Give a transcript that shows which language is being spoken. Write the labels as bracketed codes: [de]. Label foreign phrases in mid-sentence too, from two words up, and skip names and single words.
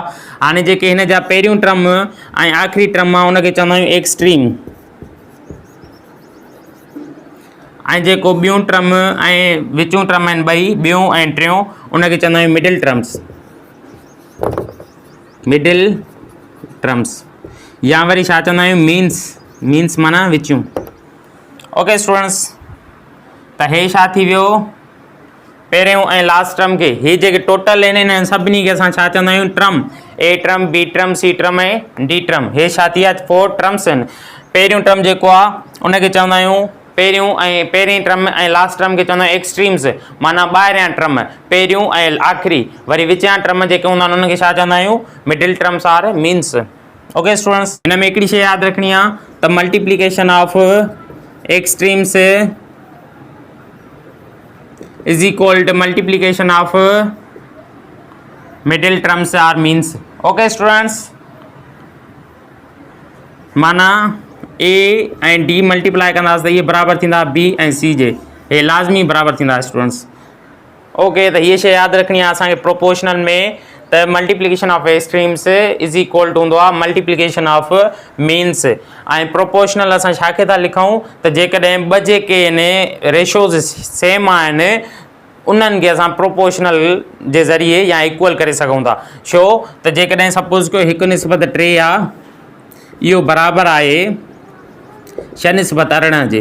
[sd] हाणे जेके हिन जा पहिरियों टर्म ऐं आख़िरी टर्म आहे उनखे चवंदा आहियूं एक्सट्रीम, ऐं जेको ॿियूं टर्म ऐं विचूं टर्म आहिनि ॿई ॿियूं ऐं टियों उनखे चवंदा आहियूं [en] middle terms, middle terms, [sd] या वरी छा चवंदा आहियूं मीन्स, मीन्स माना विचूं। [en] okay students, [sd] त हे छा थी वियो पहिरियों ऐं लास्ट टर्म खे, हे जेके टोटल आहिनि हिन सभिनी खे असां छा चवंदा आहियूं टर्म, [en] a term b term c term [sd] ऐं [en] d term. [sd] हे छा थी विया 4 टर्म्स आहिनि। पहिरियों टर्म जेको आहे उनखे चवंदा आहियूं पहिरीं टर्म ऐं [en] last term [sd] खे चवंदा आहियूं एक्सट्रीम्स, माना ॿाहिरियां टर्म पहिरियों ऐं आख़िरी। वरी विचां टर्म जेके हूंदा आहिनि उनखे छा चवंदा आहियूं [en] middle terms or means. okay students, [sd] हिन में हिकिड़ी शइ यादि रखणी आहे त [en] multiplication of extremes is equal to multiplication of middle terms or means. Okay students, [sd] माना a ऐं d मल्टीप्लाई कंदासीं त इहे बराबरि थींदा b ऐं c जे, हे लाज़मी बराबरि थींदा स्टूडेंट्स। ओके, त हीअ शइ यादि रखणी आहे असांखे प्रोपोर्शनल में त [en] multiplication of extremes is equal to [sd] हूंदो आहे [en] multiplication of means. [sd] ऐं प्रोपोर्शनल असां छा खे था लिखूं त जेकॾहिं ॿ जेके आहिनि [en] ratios same [sd] आहिनि उन्हनि खे असां प्रोपोर्शनल जे ज़रिए या इक्वल करे सघूं था। छो त जेकॾहिं सपोज़ कयो 1:3 आहे, इहो बराबरि आहे 6:18 जे।